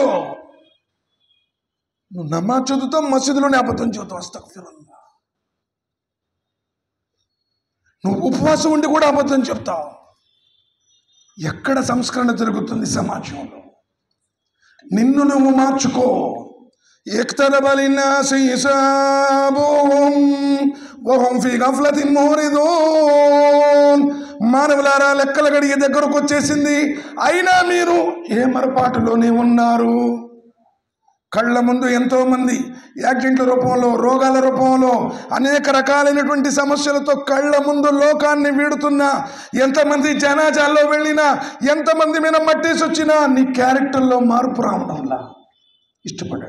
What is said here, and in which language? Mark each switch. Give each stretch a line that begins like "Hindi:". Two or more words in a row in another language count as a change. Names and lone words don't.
Telugu: నువ్వు నమాజ్ చదువుతావు, మసీదులోనే అబద్ధం చదువుతావు, అస్తగ్ఫిరుల్లాహ్. నువ్వు ఉపవాసం ఉండి కూడా అబద్ధం చెప్తావు. ఎక్కడ సంస్కరణ జరుగుతుంది సమాజంలో? నిన్ను నువ్వు మార్చుకో.
Arabic: اقترب للناس حسابهم وهم في غفلة معرضون.
Telugu: మానవులారా, లెక్కల గడియ దగ్గరకు వచ్చేసింది, అయినా మీరు ఏ మరపాటులోనే ఉన్నారు. కళ్ళ ముందు ఎంతో మంది యాక్సిడెంట్ల రూపంలో, రోగాల రూపంలో, అనేక రకాలైనటువంటి సమస్యలతో కళ్ళ ముందు లోకాన్ని వీడుతున్నా, ఎంతమంది జనాజాల్లో వెళ్ళినా, ఎంతమంది మీద మట్టేసి వచ్చినా నీ క్యారెక్టర్లో మార్పు రావడంలా ఇష్టపడాడు.